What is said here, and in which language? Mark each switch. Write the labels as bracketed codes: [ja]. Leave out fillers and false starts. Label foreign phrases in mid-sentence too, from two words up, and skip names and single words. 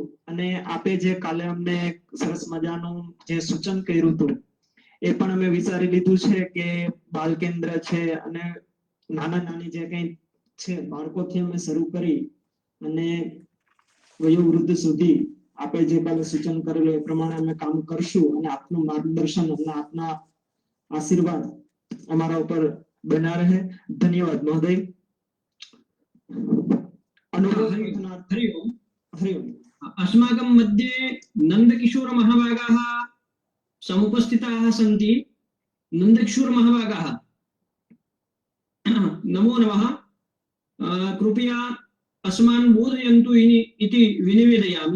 [gu] અને આપે જે કાલે અમને સરસ મજાનું જે સૂચન કર્યું હતું એ પણ અમે વિચારી લીધું છે કે બાલ કેન્દ્ર છે અને નાના નાની જે કંઈ છે બાળકોથી અમે શરૂ કરી અને વયોવૃદ્ધ સુધી આપે જે કાલે સૂચન કરેલું એ પ્રમાણે અમે કામ કરશું અને આપનું માર્ગદર્શન અને આપના આશીર્વાદ અમારા ઉપર બના રહે. ધન્યવાદ મહોદય. [sa] हरि ओम. अस्माकं मध्ये नंदकिशोर महाभागाः समुपस्थिताः सन्ति. नंदकिशोर महाभागाः नमो नमः. कृपया अस्मान् बोधयन्तु इति विनिवेदयामि.